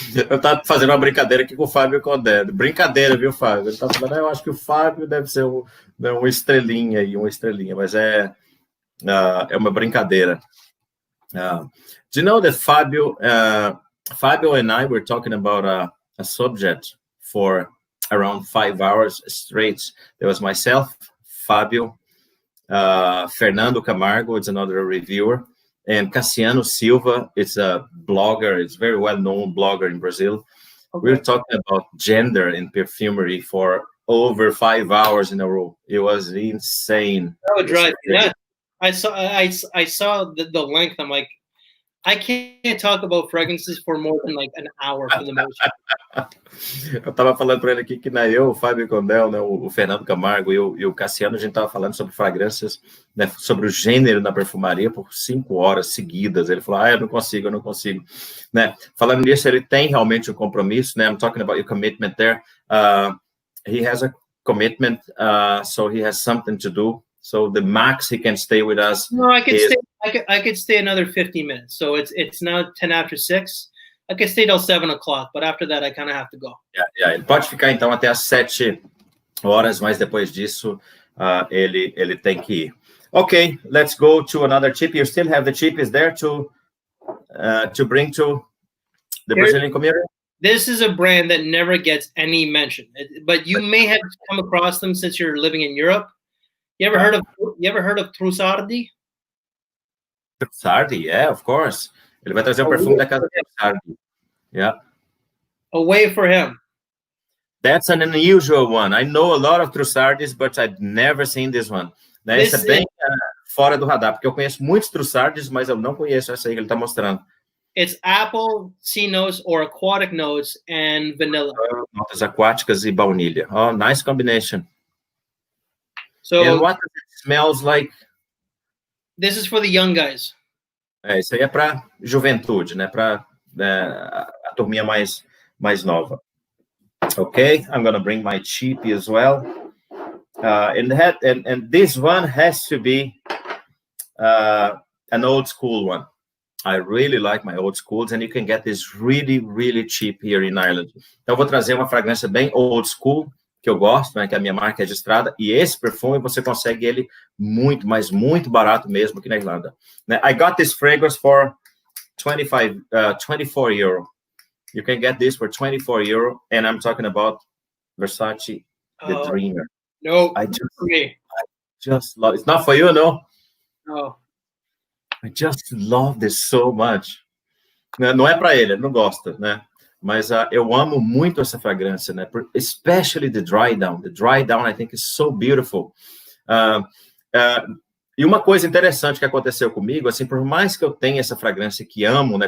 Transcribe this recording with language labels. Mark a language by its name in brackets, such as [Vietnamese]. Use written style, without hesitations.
[Portuguese] Eu tava fazendo uma brincadeira aqui com o Fábio Condé. Brincadeira, viu, Fábio? Ele tá falando, eu acho que o Fábio deve ser uma estrelinha aí, mas é uma brincadeira. [English] Do you know that Fabio and I were talking about a subject for around 5 hours straight? There was myself, Fabio, Fernando Camargo, it's another reviewer, and Cassiano Silva, it's a blogger, it's a very well-known blogger in Brazil. Okay. We were talking about gender in perfumery for over 5 hours in a row. It was insane. That would drive me nuts. I saw the length. I'm like, I can't talk about fragrances for more than like an hour for the most part. [Portuguese] Eu tava falando para ele aqui que o Fábio Condel, né, o Fernando Camargo e o Cassiano, a gente tava falando sobre fragrâncias, né, sobre o gênero na perfumaria por 5 horas seguidas. Ele falou, eu não consigo. Né? Falando nisso, ele tem realmente um compromisso, né? [English] I'm talking about your commitment there. He has a commitment, so he has something to do. So the max he can stay with us. No, I could stay another 50 minutes. So it's now 10 after 6. I could stay till 7 o'clock, but after that I kind of have to go. Yeah. [Portuguese] Ele pode ficar então até às 7 horas, mas depois disso ele tem que ir. [English] Okay, let's go to another tip. You still have the tip is there to bring to the Brazilian community? This is a brand that never gets any mention, but you may have come across them since you're living in Europe. You ever heard of Trussardi? Trussardi, yeah, of course. [Portuguese] Ele vai trazer o perfume da casa de Trussardi. [English] Yeah. A way for him. That's an unusual one. I know a lot of Trussardis, but I've never seen this one. [Portuguese] Né? Esse é bem fora do radar, porque eu conheço muitos Trussardis, mas eu não conheço essa aí que ele está mostrando. [English] It's apple, sea notes, or aquatic notes, and vanilla. [Portuguese] Notas aquáticas e baunilha. [English] Oh, nice combination. So, and what it smells like? This is for the young guys. [Portuguese] Isso aí é para juventude, né? Para a turminha mais nova. [English] Okay, I'm gonna bring my cheap as well. And this one has to be an old school one. I really like my old schools, and you can get this really, really cheap here in Ireland. [Portuguese] Então, eu vou trazer uma fragrância bem old school, que eu gosto, né, que é a minha marca registrada, e esse perfume você consegue ele muito, mas muito barato mesmo aqui na Irlanda. [English] I got this fragrance for 24 euro. You can get this for 24 euro, and I'm talking about Versace, the Dreamer. No, just love. It's not for you, no. Oh, I just love this so much. [Portuguese] Não é para ele não gosta, né? Mas eu amo muito essa fragrância, né? [English] Especially the dry down. The dry down, I think, is so beautiful. [Portuguese] E uma coisa interessante que aconteceu comigo, assim, por mais que eu tenha essa fragrância que amo, né?